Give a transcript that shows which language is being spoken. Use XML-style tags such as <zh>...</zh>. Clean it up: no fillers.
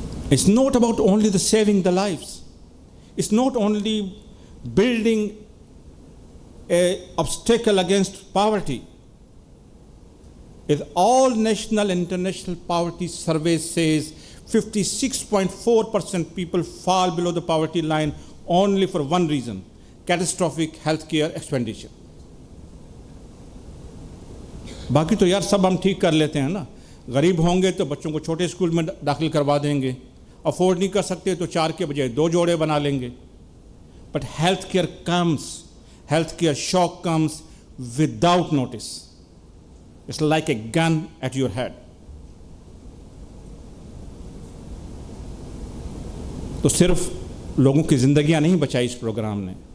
<en>It's not about only the saving the lives. It's not only building an obstacle against poverty. If all national and international poverty surveys says 56.4% people fall below the poverty line only for one reason, catastrophic healthcare expenditure.</en> <ur>باقی تو یار سب ہم ٹھیک کر لیتے ہیں نا. غریب ہوں گے تو بچوں کو چھوٹے اسکول میں داخل کروا دیں گے. افورڈ نہیں کر سکتے تو 4 کے بجائے 2 جوڑے بنا لیں گے.</ur> <en>But healthcare shock comes without notice. It's like a gun at your head.</en> <ur>تو صرف لوگوں کی زندگیاں نہیں بچائی اس پروگرام نے.</ur>